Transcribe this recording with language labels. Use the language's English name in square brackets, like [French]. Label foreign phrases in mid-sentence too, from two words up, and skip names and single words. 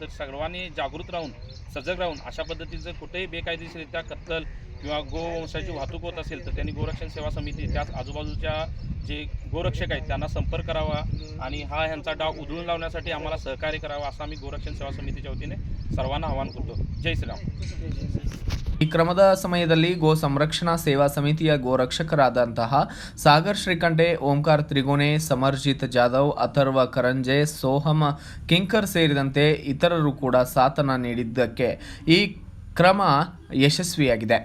[Marathi] तर सर्वांनी जागृत राहून सजग राहून अशा पद्धतीचं कुठेही बेकायदेशीरित्या कत्तल किंवा गोवंशाची वाहतूक होत असेल तर त्यांनी गोरक्षण सेवा समिती त्याच आजूबाजूच्या जे गोरक्षक आहेत त्यांना संपर्क करावा आणि हा ह्यांचा डाव उधळून लावण्यासाठी आम्हाला सहकार्य करावा असं आम्ही गोरक्षण सेवा समितीच्या वतीने सर्वांना आवाहन करतो. जय श्रीराम. [Kannada] ಈ ಕ್ರಮದ ಸಮಯದಲ್ಲಿ ಗೋ ಸಂರಕ್ಷಣಾ ಸೇವಾ ಸಮಿತಿಯ ಗೋರಕ್ಷಕರಾದಂತಹ ಸಾಗರ್ ಶ್ರೀಕಂಠೆ, ಓಂಕಾರ್ ತ್ರಿಗುಣೆ, ಸಮರ್ಜಿತ್ ಜಾಧವ್, ಅಥರ್ವ ಕರಂಜೆ, ಸೋಹಮ್ ಕಿಂಕರ್ ಸೇರಿದಂತೆ ಇತರರು ಕೂಡ ಸಾಥನ ನೀಡಿದ್ದಕ್ಕೆ ಈ ಕ್ರಮ ಯಶಸ್ವಿಯಾಗಿದೆ.